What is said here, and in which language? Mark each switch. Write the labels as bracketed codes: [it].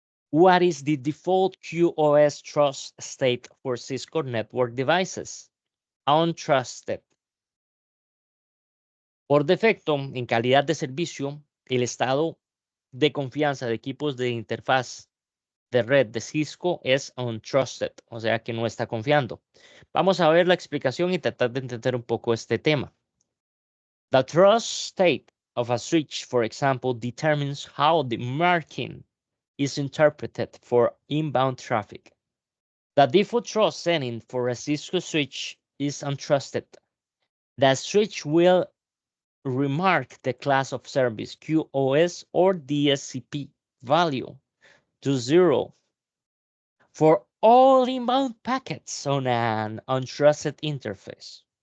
[en] What is the default QoS trust state for Cisco network devices? Untrusted. [es] Por defecto, en calidad de servicio, el estado de confianza de equipos de interfaz de red de Cisco es untrusted, o sea que no está confiando. Vamos a ver la explicación y tratar de entender un poco este tema. [en] The trust state of a switch, for example, determines how the marking is interpreted for inbound traffic. The default trust setting for a Cisco switch is untrusted. The switch will remark the class of service QoS or DSCP value to 0 for all inbound packets on an untrusted interface.